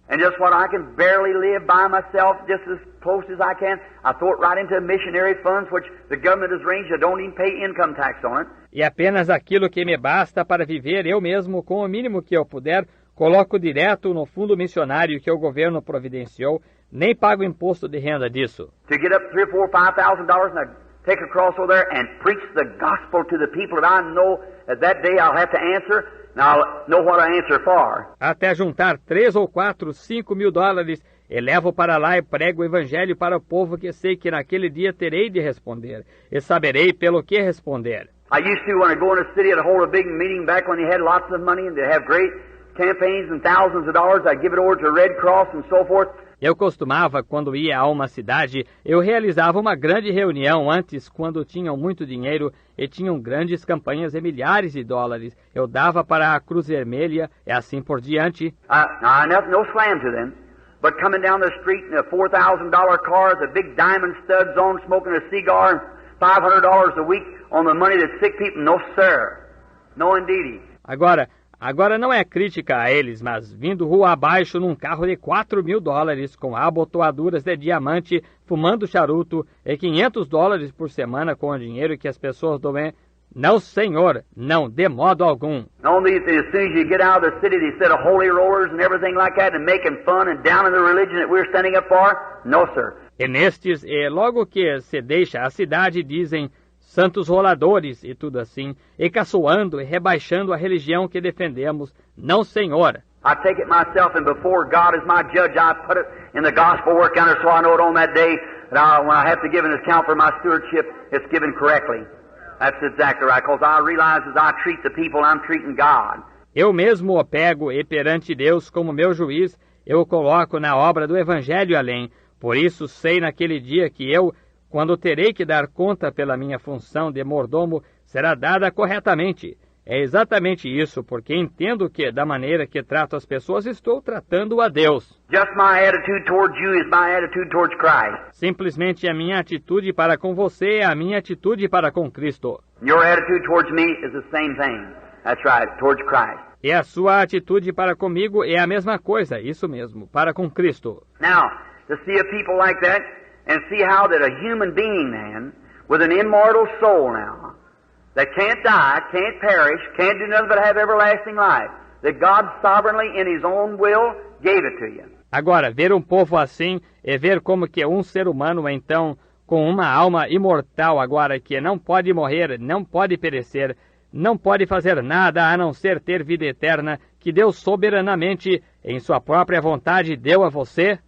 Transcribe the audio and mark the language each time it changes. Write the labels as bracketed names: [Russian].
[English] And just what I can barely live by myself, just as close as I can, I throw it right into missionary funds, which the government has arranged. I don't even pay income tax on it. [Portuguese] E apenas aquilo que me basta para viver eu mesmo, com o mínimo que eu puder, coloco direto no fundo missionário que o governo providenciou, nem pago imposto de renda disso. [English] To get up $3,000, $4,000, $5,000 and I take across over there and preach the gospel to the people that I know that day I'll have to answer, and I'll know what I answer for. [Portuguese] Até juntar 3 ou 4, 5 mil dólares, e levo para lá e prego o evangelho para o povo que sei que naquele dia terei de responder, e saberei pelo que responder. [English] I used to, when I go in a city, I'd hold a big meeting back when they had lots of money and they have great campaigns and thousands of dollars. I'd give it over to Red Cross and so forth. [Portuguese] Eu costumava, quando ia a uma cidade, eu realizava uma grande reunião antes, quando tinham muito dinheiro e tinham grandes campanhas de milhares de dólares. Eu dava para a Cruz Vermelha e assim por diante. [English] No slam to them, but coming down the street in a $4,000 car with a big diamond studs on, smoking a cigar, and $500 a week on the money that sick people, no sir, no indeedy. [Portuguese] Agora não é crítica a eles, mas vindo rua abaixo num carro de $4 mil, com abotoaduras de diamante, fumando charuto e $500 por semana com o dinheiro que as pessoas doem. Não, senhor, não, de modo algum. [English] Only as soon as you get out of the city, they said of holy rollers and everything like that, and making fun and down in the religion that we're standing up for. No, sir. [Portuguese] E nestes, logo que se deixa a cidade, dizem santos roladores e tudo assim, e caçoando e rebaixando a religião que defendemos. Não, senhor. [English] I take it myself, and before God as my judge, I put it in the gospel work counter so I know it on that day that when I have to give an account for my stewardship, it's given correctly. That's exactly right, because I realize as I treat the people, I'm treating God. [Portuguese] Eu mesmo o pego e perante Deus como meu juiz, eu o coloco na obra do Evangelho além. Por isso sei naquele dia que eu, quando terei que dar conta pela minha função de mordomo, será dada corretamente. É exatamente isso, porque entendo que, da maneira que trato as pessoas, estou tratando a Deus. [English] Just my attitude towards you is my attitude towards Christ. [Portuguese] Simplesmente a minha atitude para com você é a minha atitude para com Cristo. [English] Your attitude towards me is the same thing. That's right, towards Christ. [Portuguese] E a sua atitude para comigo é a mesma coisa, isso mesmo, para com Cristo. [English] Now, to see a people like that, and see how that a human being, man, with an immortal soul now, that can't die, can't perish, can't do nothing but have everlasting life, that God sovereignly in His own will gave it to you. [Portuguese] Agora, ver um povo assim é ver como que um ser humano, então, com uma alma imortal agora, que não pode morrer, não pode perecer, não pode fazer nada a não ser ter vida eterna, que Deus soberanamente, em sua própria vontade, deu a você.